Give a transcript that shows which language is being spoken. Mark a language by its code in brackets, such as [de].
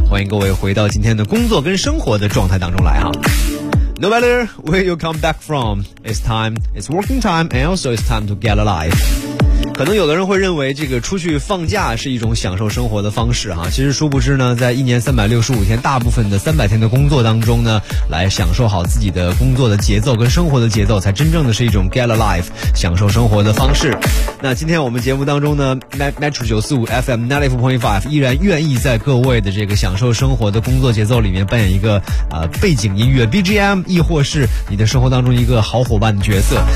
[zh] 欢迎各位回到今天的工作跟生活的状态当中来啊。 [en] No matter where you come back from, it's time, it's working time, and also it's time to get alive。 [zh] 可能有的人会认为这个出去放假是一种享受生活的方式哈，其实殊不知呢，在一年365天大部分的300天的工作当中呢，来享受好自己的工作的节奏跟生活的节奏，才真正的是一种 [en] get a life [zh] 享受生活的方式。那今天我们节目当中呢， Metro 945 FM 94.5 依然愿意在各位的这个享受生活的工作节奏里面扮演一个背景音乐 BGM， 亦或是你的生活当中一个好伙伴的角色。